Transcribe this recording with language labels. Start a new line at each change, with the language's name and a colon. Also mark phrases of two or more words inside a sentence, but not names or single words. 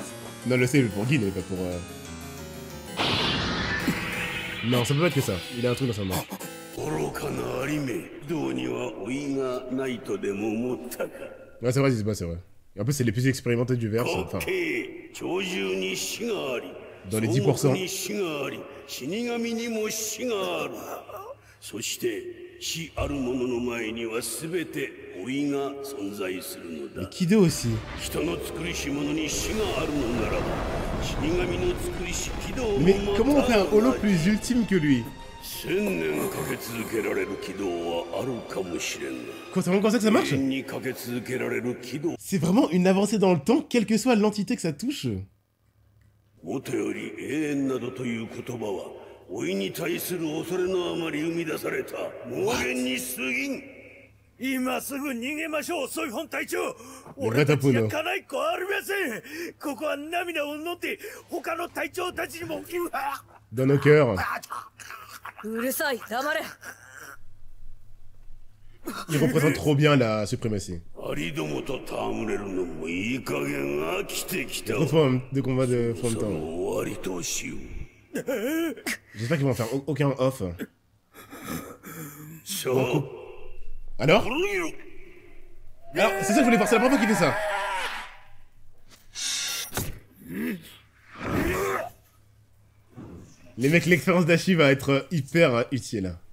French: Non, le c'est pour Guin, pas pour. Non, ça peut pas être que ça. Il a un truc dans sa main. Ouais, c'est vrai, c'est vrai. Et en plus, c'est les plus expérimentés du verse. Enfin, dans les 10%.
Japanese: そして死ある者の前には全て老いが存在するのだ。
French: Kido aussi.
Japanese: 人の作りし者に死があるのならば死神の作りし軌道も
French: Mais comment on fait un holo plus ultime que lui?
Japanese: 1000 年かけ続けられる軌道はあるかもしれんが。
French: Quoi, c'est vraiment comme ça que ça marche?
Japanese: 永遠にかけ続けられる軌道。
French: C'est vraiment une avancée dans le temps, quelle que soit l'entité que ça touche.
Japanese: もとより永遠などという言葉は老いに対する恐れのあまり生み出された妄言に過ぎん。今すぐ逃げましょう、ソイフォン隊長。俺たちがかないっこありません。ここは涙を飲んで他の隊長たちにも。
French: Dans nos cœurs.
Japanese: うるさい、黙れ。
French: Il représente trop bien la suprématie.
Japanese: アリどもと戯れるのもいい加減飽きてきた。
French: De combat de fond de
Japanese: そ
French: temps.
Japanese: の終わりとしよう。
French: J'espère qu'ils vont en faire aucun off.
Japanese: さあ。
French: Alors? Alors, c'est ça que je voulais voir, c'est la première fois qu'il fait ça. Les mecs, l'expérience d'Ashi va être hyper utile.